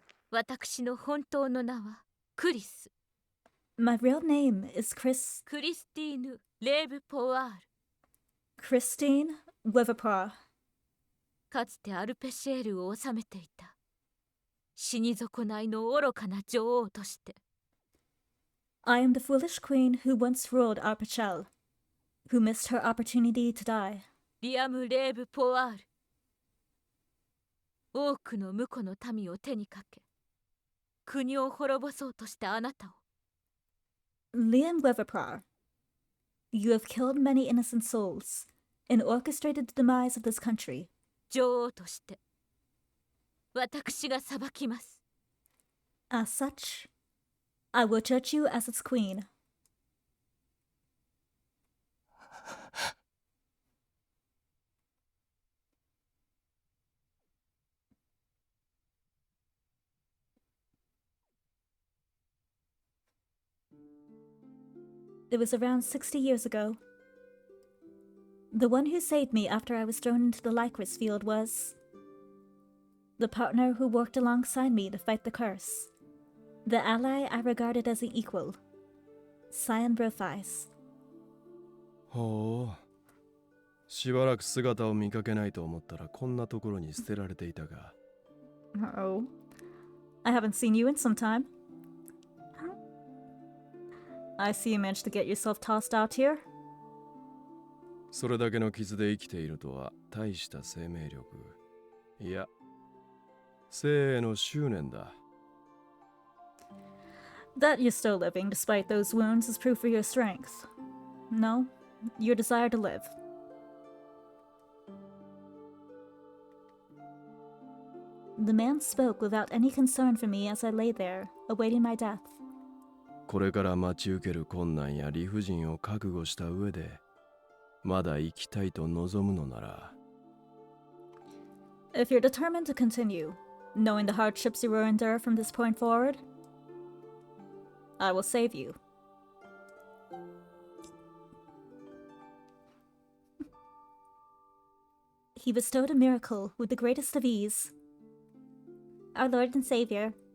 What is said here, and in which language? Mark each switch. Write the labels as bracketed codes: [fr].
[ja] 私の本当の名はクリス [en] My real name is [ja] クリスティーヌ・レーブ・ポワール [en] Christine Weverpar. [ja] かつてアルペシェールを治めていた死に損ないの愚かな女王として [en] I am the foolish queen who once ruled Arpachel, who missed her opportunity to die. [ja] リアム・レーブ・ポワール多くの婿の民を手にかけ国を滅ぼそうとしたあなたを [en] Liam Weverpar, you have killed many innocent souls and orchestrated the demise of this country. [ja] 女王として私が裁きます [en] As such, I will judge you as its queen. It was around 60 years ago. The one who saved me after I was thrown into the Lycris field was the partner who worked alongside me to fight the curse, the ally I regarded as an equal, Cyan Brothais. [ja] ほう。しばらく姿を見かけないと思ったらこんなところに捨てられていたが。 [en] Uh-oh. I haven't seen you in some time. I see you managed to get yourself tossed out here. [ja] それだけの傷で生きているとは大した生命力。いや、生への執念だ。 [en] That you're still living despite those wounds is proof of your strength. No, your desire to live. The man spoke without any concern for me as I lay there, awaiting my death. [ja] これから待ち受ける困難や理不尽を覚悟した上で、まだ生きたいと望むのなら。 [en] If you're determined to continue, knowing the hardships you will endure from this point forward, I will save you. He bestowed a miracle with the greatest of ease. Our Lord and Savior.